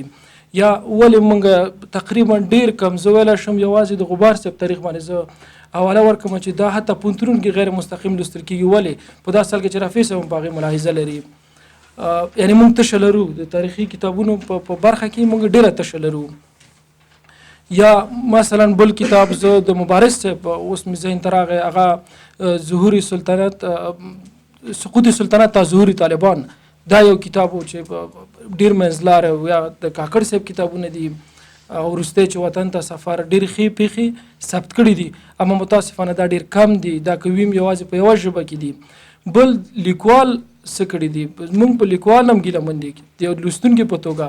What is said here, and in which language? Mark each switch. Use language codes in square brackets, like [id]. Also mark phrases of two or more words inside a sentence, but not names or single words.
[ps] یا ولې موږ تقریبا ډېر کم، زه ویلی شم یوازې د غبار صاحب تاریخ باندې زه حواله ورکړم چې دا حتی پوهنتونونو کې غیر مستقیم لوستل کېږي. ولې په داسې حال کې چې رفیع صاحب هم په هغې ملاحظه لري، یعنې موږ تشه لرو د تاریخي کتابونو په برخه کې موږ ډېره تشه لرو. یا مثلا بل کتاب زه د مبارز صاحب اوس مې ذهن ته راغی، هغه ظهور سلطنت، سقوط سلطنت تا ظهور طالبان، دا یو کتاب و چې ډېر منځلاره، یا د کاکړ صاحب کتابونه دي او وروستی چې وطن ته سفر، ډېرې ښې پیښې ثبت کړي دي، اما متاسفانه دا ډېر کم دي. دا کوي هم یوازې په یوه ژبه کې دي. بل لیکوال څه کړي دي، موږ په لیکوال هم ګیله من دي د یو لوستونکي په توګه.